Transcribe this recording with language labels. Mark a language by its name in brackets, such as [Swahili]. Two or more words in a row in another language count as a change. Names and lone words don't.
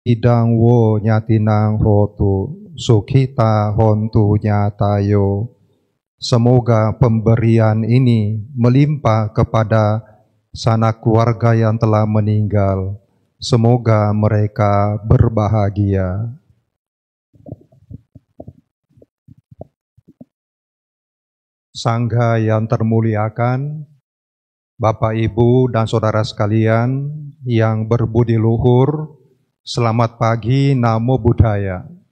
[Pali] Idang wo nyatinang hotu, sukhita hontu nyatayo. [Indonesian] Semoga pemberian ini melimpah kepada sanak keluarga yang telah meninggal. Semoga mereka berbahagia. Sangga yang termuliakan, Bapak, Ibu, dan saudara sekalian yang berbudi luhur, selamat pagi, [Pali] Namo Buddhaya.